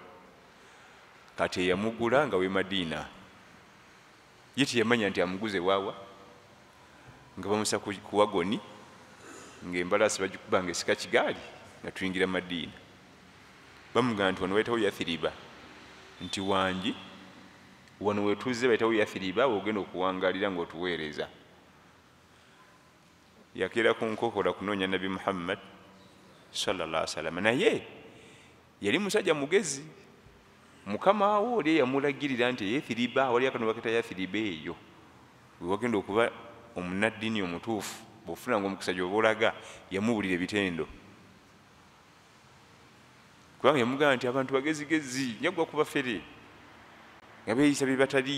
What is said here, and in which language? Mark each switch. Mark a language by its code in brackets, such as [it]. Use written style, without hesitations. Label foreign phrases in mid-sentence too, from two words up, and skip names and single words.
[lg] Kati eyamugula nga we Madiina, ye teyamanya nti amuguze waawa, nga bamusa ku wagoni, ng'embalaasi bagikuba ng'esika kigaali nga tuyingira Madiina. Bamugamba nti wano bayitawo Yathiriba, nti wangi wano wetuze bayitawo Yathiriba, ogenda okuwangalira ng'otuweereza. Yakeera ku nkokola kunoonya Nabi Muhammad [ar] صلى الله عليه وسلم, [lg] naye yali musajja mugezi. Mukama wo oli yamulagirira nti Yathiriba, wali akantu bakayita Yathiriba eyo we wagenda okuba omunnaddiini omutuufu, bw'ofunanga omukisa gy'oba olaga, yamuwulira ebitendo. Kubanga yamugamba nti abantu bagezigezi njaggwa kuba ffere nga beeyisa bye batali.